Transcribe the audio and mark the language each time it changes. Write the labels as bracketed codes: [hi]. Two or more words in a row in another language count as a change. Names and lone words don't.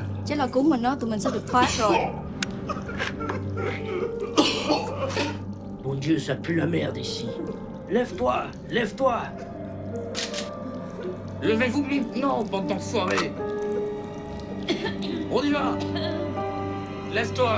[vi] Chắc là cứu mình đó, tụi mình sẽ được thoát rồi. [fr] Mon Dieu, ça pue la merde ici. Lève-toi, lève-toi. Levez-vous maintenant, bande d'enfoirés. On y va. Laisse-toi.